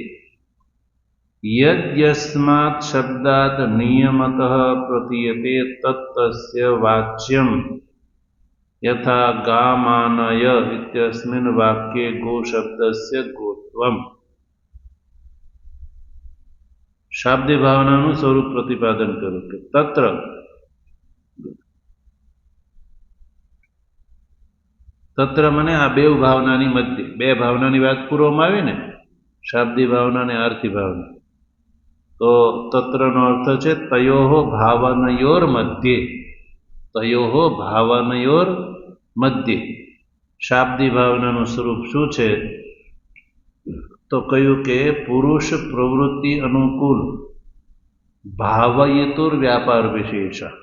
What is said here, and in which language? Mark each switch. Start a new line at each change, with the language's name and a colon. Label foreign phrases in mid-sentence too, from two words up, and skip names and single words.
Sanskrit: यद्यस्मात् शब्दात् नियमतः प्रतीयते तत्तस्य वाच्यं यथा गामानय इत्यस्मिन् वाक्ये गो शब्दस्य गोत्वम्
Gujarati: શાબ્દિક ભાવનાનું સ્વરૂપ પ્રતિપાદન કર્યું કે તત્ર મને આ બે ભાવનાની મધ્ય બે ભાવનાની વાત પૂર્વમાં આવી ને શાબ્દિક ભાવના અને આર્થી ભાવના તો તત્રનો અર્થ છે
Sanskrit: તયોઃ ભાવનયોર મધ્યે તયોઃ ભાવનયોર મધ્યે
Gujarati: શાબ્દિક ભાવનાનું સ્વરૂપ શું છે તો કહ્યું કે
Sanskrit: પુરુષ પ્રવૃત્તિ અનુકૂળ ભાવયિતુર વ્યાપાર વિશેષ